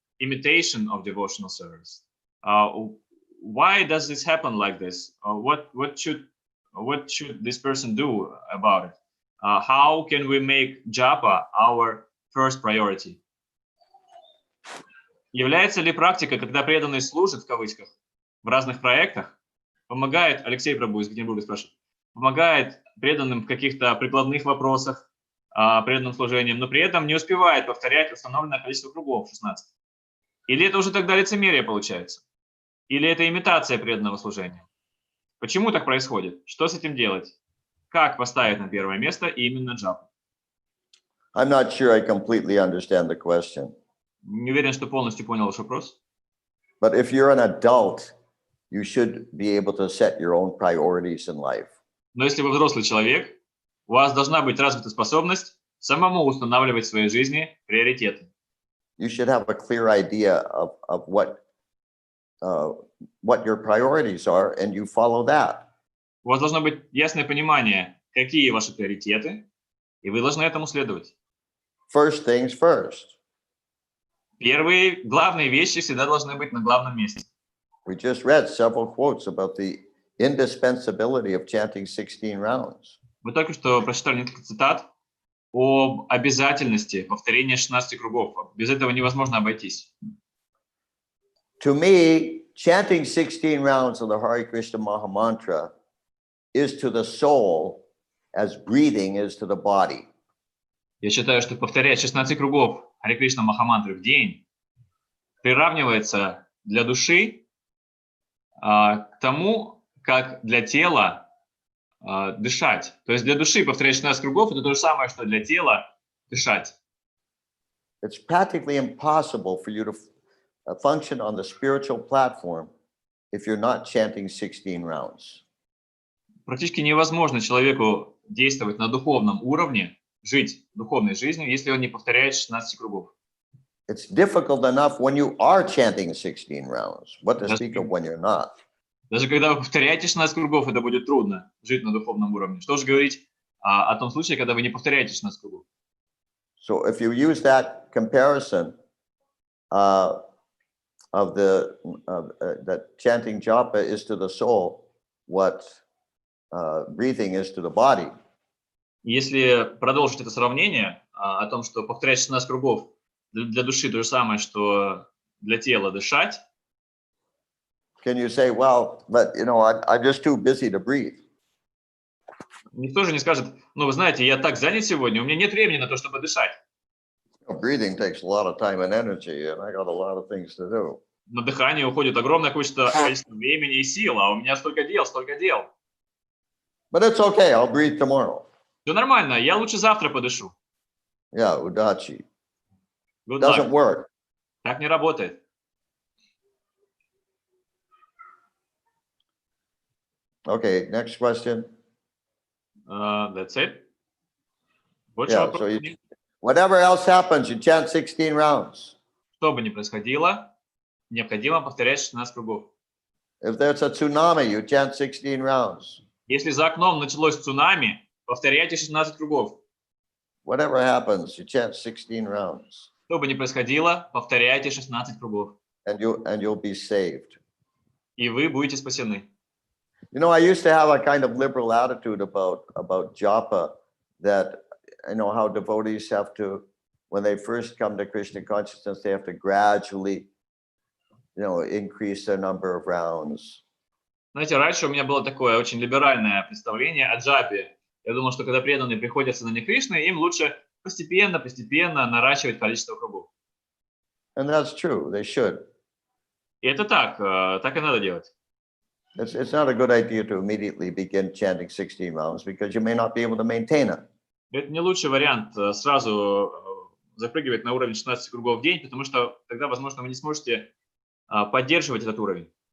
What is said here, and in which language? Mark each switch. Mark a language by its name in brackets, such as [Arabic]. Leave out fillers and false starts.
[English] imitation of devotional service. Why does this happen like this? What should this person do about it? How can we make japa our first priority? [Russian] Является ли практика, когда преданный служит, в кавычках, в разных проектах, помогает, Алексей Прабу из Екатеринбурга спрашивает, помогает преданным в каких-то прикладных вопросах, преданным служением, но при этом не успевает повторять установленное количество кругов, 16? Или это уже тогда лицемерие получается? Или это имитация преданного служения? Почему так происходит? Что с этим делать? Как поставить на первое место именно джапу? [English] I'm not sure I completely understand the question. [Russian] Не уверен, что полностью понял ваш вопрос. [English] But if you're an adult, you should be able to set your own priorities in life. [Russian] Но если вы взрослый человек, у вас должна быть развита способность самому устанавливать в своей жизни приоритеты. [English] You should have a clear idea of what your priorities are, and you follow that. [Russian] У вас должно быть ясное понимание, какие ваши приоритеты, и вы должны этому следовать. [English] First things first. [Russian] Первые главные вещи всегда должны быть на главном месте. [English] We just read several quotes about the indispensability of chanting 16 rounds. [Russian] Мы только что прочитали несколько цитат об обязательности повторения 16 кругов. Без этого невозможно обойтись. [English] To me, chanting 16 rounds of the Hare Krishna Maha Mantra is to the soul as breathing is to the body. [Russian] Я считаю, что повторять 16 кругов Харе Кришна Махамантры в день приравнивается для души к тому, как для тела дышать. То есть для души повторять 16 кругов — это то же самое, что для тела дышать. [English] It's practically impossible for you to function on the spiritual platform if you're not chanting 16 rounds. [Russian] Практически невозможно человеку действовать на духовном уровне, жить духовной жизнью, если он не повторяет 16 кругов. [English] It's difficult enough when you are chanting 16 rounds. What to speak of when you're not? [Russian] Даже когда вы повторяете 16 кругов, это будет трудно жить на духовном уровне. Что же говорить о том случае, когда вы не повторяете 16 кругов? [English] So if you use that comparison of that chanting japa is to the soul what breathing is to the body. [Russian] Если продолжить это сравнение о том, что повторять 16 кругов для души то же самое, что для тела дышать. [English] Can you say, well, but I'm just too busy to breathe? [Russian] Никто же не скажет, ну вы знаете, я так занят сегодня, у меня нет времени на то, чтобы дышать. [English] Breathing takes a lot of time and energy, and I got a lot of things to do. [Russian] На дыхание уходит огромное количество времени и сил, а у меня столько дел. [English] But it's okay, I'll breathe tomorrow. [Russian] Все нормально, я лучше завтра подышу. [English] Yeah, [Russian] udachi. [English] Good Doesn't work. [Russian] Так не работает. [English] Okay, next question. That's it. [Russian] Больше [English] Yeah, [Russian] вопросов [English] so [Russian] нет. [English] whatever else happens, you chant 16 rounds. [Russian] Что бы ни происходило, необходимо повторять 16 кругов. [English] If there's a tsunami, you chant 16 rounds. [Russian] Если за окном началось цунами, повторяйте 16 кругов. [English] Whatever happens, you chant 16 rounds. [Russian] Что бы ни происходило, повторяйте 16 кругов. [English] And you'll be saved. [Russian] И вы будете спасены. [English] I used to have a kind of liberal attitude about japa, that how devotees have to, when they first come to Krishna consciousness, they have to gradually, increase their number of rounds. [Russian] Знаете, раньше у меня было такое очень либеральное представление о джапе. Я думал, что когда преданные приходят в сознание Кришны, им лучше постепенно наращивать количество кругов. [English] And that's true, they should. [Russian] И это так и надо делать. [English] It's not a good idea to immediately begin chanting 16 rounds because you may not be able to maintain it. [Russian] Это не лучший вариант сразу запрыгивать на уровень 16 кругов в день, потому что тогда, возможно, вы не сможете поддерживать этот уровень.